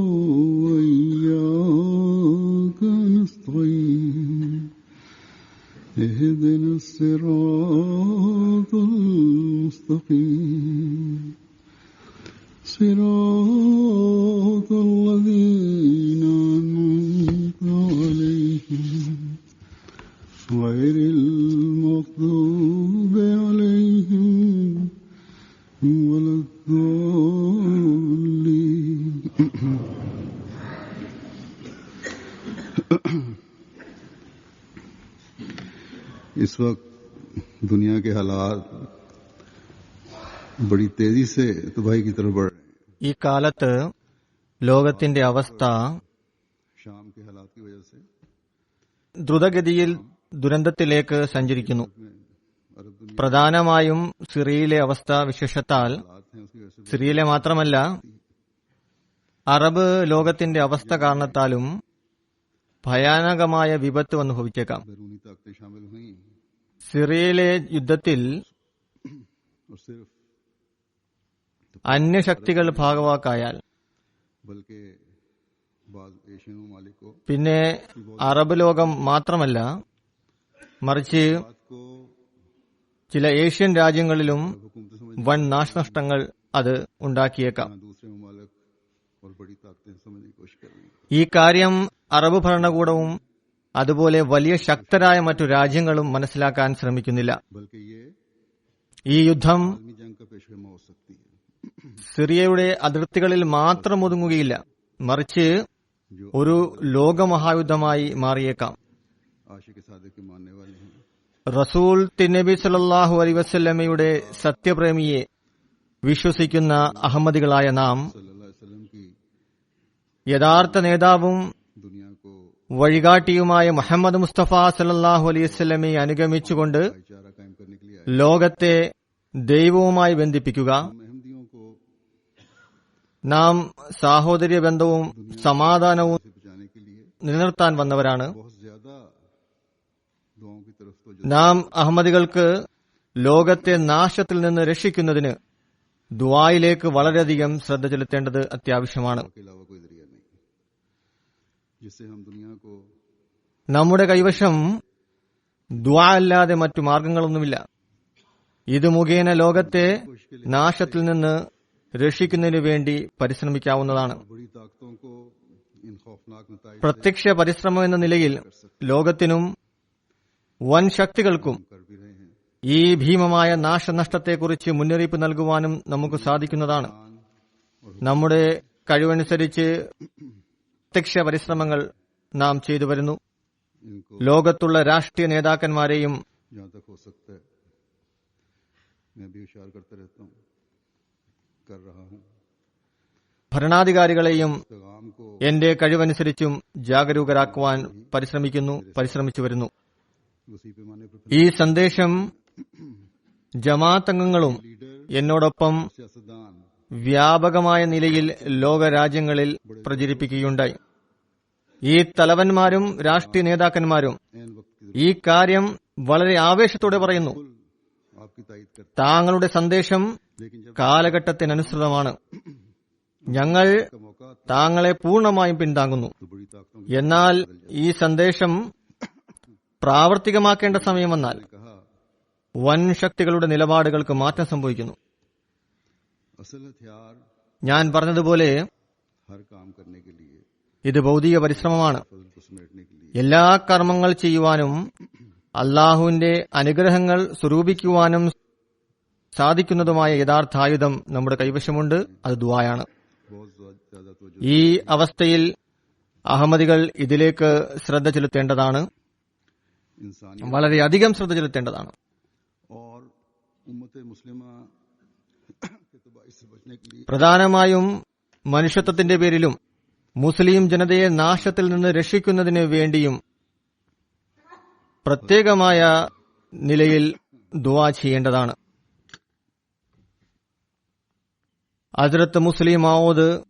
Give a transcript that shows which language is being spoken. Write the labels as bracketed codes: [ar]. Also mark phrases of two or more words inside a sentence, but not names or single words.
[ar] وإياك نستعين اهدنا الصراط المستقيم صراط الذين أنعمت عليهم غير المغضوب عليهم ولا الضالين. [ur] اس وقت دنیا کے حالات بڑی تیزی سے تباہی کی طرف بڑھ رہے ہیں. [ml] ഈ കാലത്ത് ലോകത്തിന്റെ അവസ്ഥ [ur] شام کے حالات کی وجہ سے [ml] ദ്രുതഗതിയിൽ ദുരന്തത്തിലേക്ക് സഞ്ചരിക്കുന്നു. [ur] عرب دنیا [ml] പ്രധാനമായും സിറിയയിലെ അവസ്ഥ വിശേഷത്താൽ [ur] حالات ہیں اس کی وجہ سے [ml] സിറിയയിലെ മാത്രമല്ല അറബ് ലോകത്തിന്റെ അവസ്ഥ കാരണത്താലും ഭയാനകമായ വിപത്ത് വന്നു ഭവിച്ചേക്കാം. [ur] بیرونی طاقتیں شامل ہوئی [ml] സിറിയയിലെ യുദ്ധത്തിൽ [ur] اور صرف [ml] അന്യശക്തികൾ ഭാഗവാക്കായാൽ [ur] بلکہ بعض ایشین ممالک کو [ml] പിന്നെ അറബ് ലോകം മാത്രമല്ല മറിച്ച് [ur] بات کو [ml] ചില ഏഷ്യൻ രാജ്യങ്ങളിലും [ur] حکومت سمجھ [ml] വൻ നാശനഷ്ടങ്ങൾ അത് ഉണ്ടാക്കിയേക്കാം. [ur] دوسرے ممالک اور بڑی طاقتیں سمجھنے کی کوشش کر رہی ہیں. [ml] ഈ കാര്യം അറബ് ഭരണകൂടവും അതുപോലെ വലിയ ശക്തരായ മറ്റു രാജ്യങ്ങളും മനസ്സിലാക്കാൻ ശ്രമിക്കുന്നില്ല. [ur] بلکہ یہ [ml] ഈ യുദ്ധം [ur] عالمی جنگ کا پیش خیمہ ہو سکتی ہے [ml] സിറിയയുടെ അതിർത്തികളിൽ മാത്രം ഒതുങ്ങുകയില്ല, മറിച്ച് [ur] जो [ml] ഒരു ലോകമഹായുദ്ധമായി മാറിയേക്കാം. [ur] عاشق صادق کے ماننے والے ہیں. [ml] റസൂൽ തിന്നബി [ar] صلى الله عليه وسلم [ml] സത്യപ്രേമിയെ വിശ്വസിക്കുന്ന അഹമ്മദികളായ നാം [ar] صلى الله عليه وسلم की [ml] യഥാർത്ഥ നേതാവും [ur] دنیا کو [ml] വഴികാട്ടിയുമായ മുഹമ്മദ് മുസ്തഫ [ar] صلى الله عليه وسلم [ml] അനുഗമിച്ചുകൊണ്ട് [ur] بھائی چارہ قائم کرنے کے لیے آئے. [ml] ലോകത്തെ ദൈവവുമായി ബന്ധിപ്പിക്കുക, [ur] ہم احمدیوں کو [ml] നാം സാഹോദര്യ ബന്ധവും സമാധാനവും [ur] سے بچانے کے لیے [ml] നിലനിർത്താൻ വന്നവരാണ്. [ur] بہت زیادہ دعاؤں کی طرف تو [ml] നാം അഹമ്മദികൾക്ക് ലോകത്തെ നാശത്തിൽ നിന്ന് രക്ഷിക്കുന്നതിന് ദുആയിലേക്ക് വളരെയധികം ശ്രദ്ധ ചെലുത്തേണ്ടത് അത്യാവശ്യമാണ്. [ur] کے علاوہ کوئی ذریعہ نہیں جس سے ہم دنیا کو [ml] നമ്മുടെ കൈവശം ദുആ അല്ലാതെ മറ്റു മാർഗങ്ങളൊന്നുമില്ല. ഇത് മുഖേന ലോകത്തെ നാശത്തിൽ നിന്ന് രക്ഷിക്കുന്നതിനു വേണ്ടി പരിശ്രമിക്കാവുന്നതാണ്. [ur] بڑی طاقتوں کو ان خوفناک نتائج [ml] പ്രത്യക്ഷ പരിശ്രമം എന്ന നിലയിൽ ലോകത്തിനും വൻ ശക്തികൾക്കും [ur] کر بھی رہے ہیں. [ml] ഈ ഭീമമായ നാശനഷ്ടത്തെക്കുറിച്ച് മുന്നറിയിപ്പ് നൽകുവാനും നമുക്ക് സാധിക്കുന്നതാണ്. നമ്മുടെ കഴിവനുസരിച്ച് പ്രത്യക്ഷ പരിശ്രമങ്ങൾ നാം ചെയ്തു വരുന്നു. [ur] इनको [ml] ലോകത്തുള്ള രാഷ്ട്രീയ നേതാക്കന്മാരെയും [ur] جہاں تک ہو سکتا ہے میں بھی اشارہ کرتا رہتا ہوں، کر رہا ہوں. [ml] ഭരണാധികാരികളെയും [ur] پیغام کو [ml] എന്റെ കഴിവനുസരിച്ചും ജാഗരൂകരാക്കുവാൻ പരിശ്രമിച്ചു വരുന്നു. [ur] اسی پیمانے پر [ml] ഈ സന്ദേശം ജമാഅത്ത് അംഗങ്ങളും എന്നോടൊപ്പം [ur] सियासतदान [ml] വ്യാപകമായ നിലയിൽ ലോകരാജ്യങ്ങളിൽ പ്രചരിപ്പിക്കുകയുണ്ടായി. ഈ തലവന്മാരും രാഷ്ട്രീയ നേതാക്കന്മാരും [ur] عین وقت کی [ml] ഈ കാര്യം വളരെ ആവേശത്തോടെ പറയുന്നു. [ur] آپ کی تائید کرتے [ml] താങ്കളുടെ സന്ദേശം [ur] لیکن جب [ml] കാലഘട്ടത്തിനനുസൃതമാണ്. ഞങ്ങൾ [ur] کا موقع آتا [ml] താങ്കളെ പൂർണ്ണമായും പിന്താങ്ങുന്നു. [ur] تو بڑی طاقتوں کی [ml] എന്നാൽ ഈ സന്ദേശം പ്രാവർത്തികമാക്കേണ്ട സമയം വന്നാൽ [ur] कहा [ml] വൻ ശക്തികളുടെ നിലപാടുകൾക്ക് മാറ്റം സംഭവിക്കുന്നു. [ur] اصل ہتھیار [ml] ഞാൻ പറഞ്ഞതുപോലെ [ur] ہر کام کرنے کے لیے [ml] ഇത് ഭൗതിക പരിശ്രമമാണ്. [ur] فضل کو سمیٹنے کے لیے [ml] എല്ലാ കർമ്മങ്ങൾ ചെയ്യുവാനും അള്ളാഹുവിന്റെ അനുഗ്രഹങ്ങൾ സ്വരൂപിക്കുവാനും സാധിക്കുന്നതുമായ യഥാർത്ഥ ആയുധം നമ്മുടെ കൈവശമുണ്ട്. അത് ദുആയാണ്. [ur] بہت زیادہ توجہ [ml] ഈ അവസ്ഥയിൽ അഹമ്മദികൾ ഇതിലേക്ക് ശ്രദ്ധ ചെലുത്തേണ്ടതാണ്, [ur] इंसानी [ml] വളരെയധികം ശ്രദ്ധ ചെലുത്തേണ്ടതാണ്. [ur] اور امت مسلمہ کے تباہی سے بچنے کے لیے [ml] പ്രധാനമായും മനുഷ്യത്വത്തിന്റെ പേരിലും മുസ്ലിം ജനതയെ നാശത്തിൽ നിന്ന് രക്ഷിക്കുന്നതിന് വേണ്ടിയും പ്രത്യേകമായ നിലയിൽ ദുആ ചെയ്യേണ്ടതാണ്. ഹസ്രത്ത് മുസ്ലിം മൗഊദ്